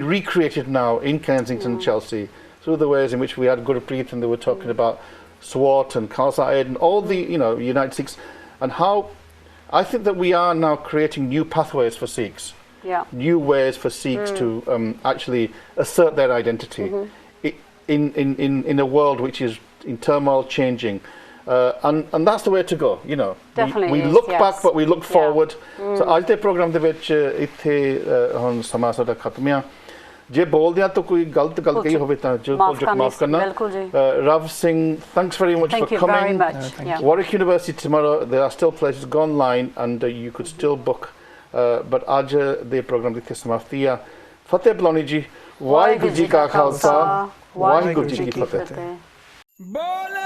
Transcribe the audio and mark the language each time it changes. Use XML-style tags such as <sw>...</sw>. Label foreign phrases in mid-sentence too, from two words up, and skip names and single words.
<en>recreated now in Kensington and Chelsea through the ways in which we had Gurpreet and they were talking about Swat and Khalsa Aid and all the United Sikhs, and how I think that we are now creating new pathways for Sikhs, new ways for Sikhs to actually assert their identity in a world which is in turmoil, changing, and that's the way to go. You know, we look back, but we look forward.</en> <pa>So</pa> <hi>आज के</hi> <pa>program ਦੇ ਵਿੱਚ ਇੱਥੇ ਹੁਣ ਸਮਾਂ ਸਾਡਾ ਖਤਮ ਆ। ਜੇ ਬੋਲਦੇ ਆ ਤਾਂ ਕੋਈ ਗਲਤ ਗੱਲ ਕਹੀ ਹੋਵੇ ਤਾਂ ਜੋ ਮਾਫ ਕਰਨਾ।</pa> <en>Rav Singh, thanks very much for coming. Thank you very much. Warwick University tomorrow, there are still places. Go online and you could still book</en> <pa>ਬਟ ਅੱਜ ਦੇ ਪ੍ਰੋਗਰਾਮ ਦੀ ਇੱਥੇ ਸਮਾਪਤੀ ਆ ਫਤਿਹ ਬੁਲਾਉਣੀ ਜੀ ਵਾਹਿਗੁਰੂ ਜੀ ਕਾ ਖਾਲਸਾ ਵਾਹਿਗੁਰੂ ਜੀ ਕੀ ਫਤਿਹ बोल</pa>